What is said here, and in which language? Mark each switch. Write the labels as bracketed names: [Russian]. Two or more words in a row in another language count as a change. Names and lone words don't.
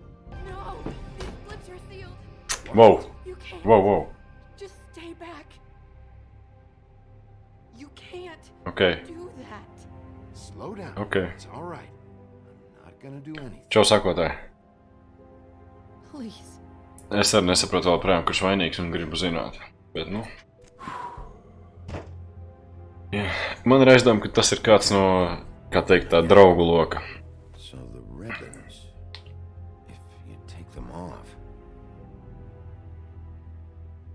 [English] No! These lips are sealed! Whoa. You can't! Whoa. Just stay back! You can't Okay. do that! Slow down. Okay. It's all right. I'm not gonna do anything. [Latvian] Čau, sakotāji. [English] Please. [Latvian] Es arī nesaprotu vēl prām, kurš vainīgs un gribu zināt. Bet, nu... Jā. Man ir aizdoma, ka tas ir kāds no, kā teikt, tā draugu loka. [English] So the ribbons, if you take them off,